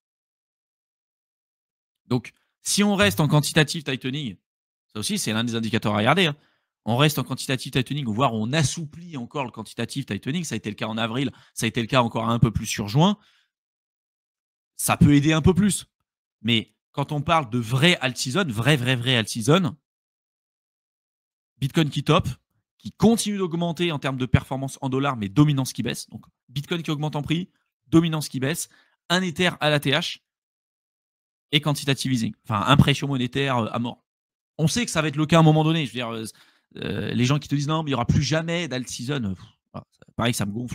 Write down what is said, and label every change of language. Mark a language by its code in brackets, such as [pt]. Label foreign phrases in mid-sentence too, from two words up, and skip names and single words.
[fr] Donc, si on reste en [en] quantitative tightening, [fr] ça aussi, c'est l'un des indicateurs à regarder. Hein. On reste en [en] quantitative tightening, [fr] voire on assouplit encore le [en] quantitative tightening. [fr] Ça a été le cas en avril, ça a été le cas encore un peu plus sur juin. Ça peut aider un peu plus. Mais quand on parle de vrai [en] alt season, [fr] vrai [en] alt season, [fr] Bitcoin qui top, qui continue d'augmenter en termes de performance en dollars, mais dominance qui baisse. Donc, Bitcoin qui augmente en prix, dominance qui baisse, un Ether à l'ATH et [en] quantitative easing. [fr] Enfin, impression monétaire à mort. On sait que ça va être le cas à un moment donné. Je veux dire, les gens qui te disent non, mais il n'y aura plus jamais d' [en] alt season, [fr] pareil, ça me gonfle.